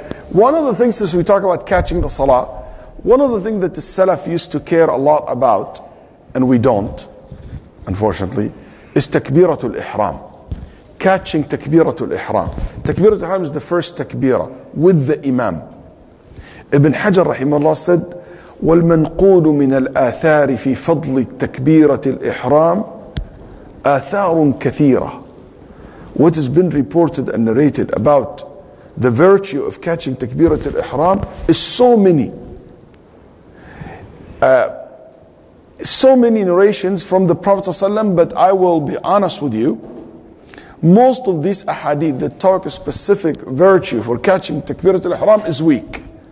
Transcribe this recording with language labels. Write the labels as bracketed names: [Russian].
[English] One of the things as we talk about catching the salah, one of the things that the Salaf used to care a lot about, and we don't, unfortunately, is takbiratul ihram. Catching takbiratul ihram. Takbiratul ihram is the first takbirah with the imam. [Arabic] Ibn Hajar rahimahullah said, وَالْمَنْقُولُ مِنَ الْآثَارِ فِي فَضْلِ تَكْبِيرَةِ الْإِحْرَامِ آثَارٌ كَثِيرَةٌ. [English] What has been reported and narrated about the virtue of catching takbiratul ihram is so many. So many narrations from the Prophet ﷺ, but I will be honest with you, most of these ahadith that talk a specific virtue for catching takbiratul ihram is weak.